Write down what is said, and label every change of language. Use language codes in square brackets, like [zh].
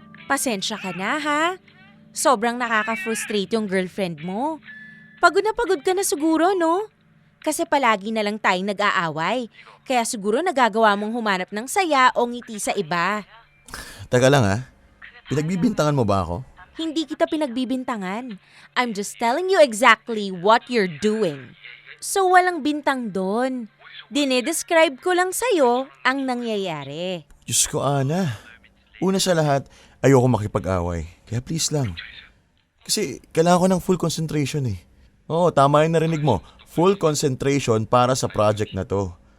[tl] Pasensya ka na, ha? Sobrang nakaka-frustrate yung girlfriend mo. Pagod ka na siguro, no? Kasi palagi na lang tayong nag-aaway. Kaya siguro nagagawa mong humanap ng saya o ngiti sa iba. Teka lang ha. Pinagbibintangan mo ba ako? Hindi kita pinagbibintangan. [en] I'm just telling you exactly what you're doing. [tl] So walang bintang doon. Dinedescribe ko lang sa'yo ang nangyayari. Diyos ko, Ana. Una sa lahat, ayoko makipag-away. Kaya please lang. Kasi kailangan ko ng full concentration Oo, tama yung narinig mo. Full concentration para sa project na to.